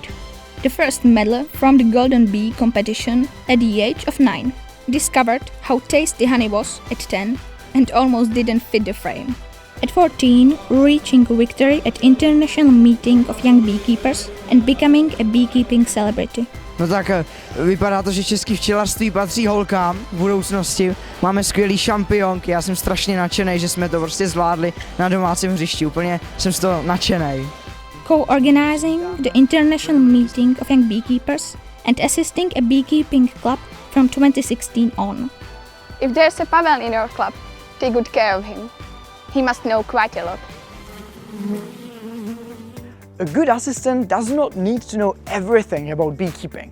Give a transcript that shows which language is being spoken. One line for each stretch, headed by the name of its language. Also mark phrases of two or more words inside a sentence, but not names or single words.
English: The first medal from the Golden Bee competition at the age of 9. Discovered how tasty honey was at 10 and almost didn't fit the frame. At 14, reaching victory at international meeting of young beekeepers and becoming a beekeeping celebrity.
Czech: No tak vypadá to, že český včelařství patří holkám v budoucnosti. Máme skvělý šampionky, já jsem strašně nadšený, že jsme to prostě zvládli na domácím hřišti. Úplně jsem z toho nadšený.
English: Co-organizing the international meeting of young beekeepers and assisting a beekeeping club from 2016 on. If there's a Pavel in your club, take good care of him. He must know quite a lot. A good assistant does not need to know everything about beekeeping.